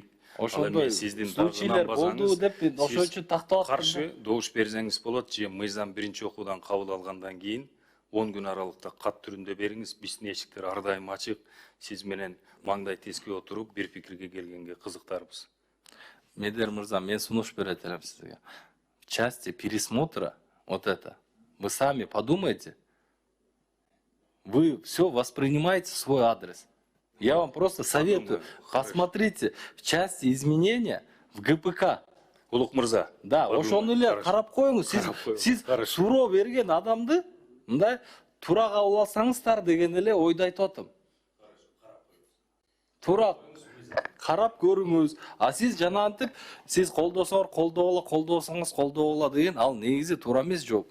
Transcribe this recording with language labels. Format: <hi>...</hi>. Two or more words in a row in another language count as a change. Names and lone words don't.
<ky>Ошондой случайлар болду деп ошол үчүн тактап атам. Каршы добуш берсеңиз болот, же мыйзам биринчи окуудан кабыл алгандан кийин 10 күн аралыкта кат түрүндө бериңиз. Биздин эшиктер ар дайым ачык. Сиз менен маңдай тескей отуруп бир пикирге келгенге кызыктарбыз. Медер мырза, мен сунуш берет элем сизге.</ky> <ru>В части пересмотра вот это, вы сами подумайте. Вы все воспринимаете в свой адрес. Я вам просто советую, посмотрите в части изменения в ГПК.</ru> <ky>Улук мырза. Да, ошону эле карап коюңуз. Сиз суроо берген адамды мындай туура кабыл алсаңыздар деген эле ойду айтып атам. Туура карап көрүңүз. А сиз жанагынтип, сиз колдосоңор колдобосоңуз колдобола деген ал негизи туура эмес жооп.</ky>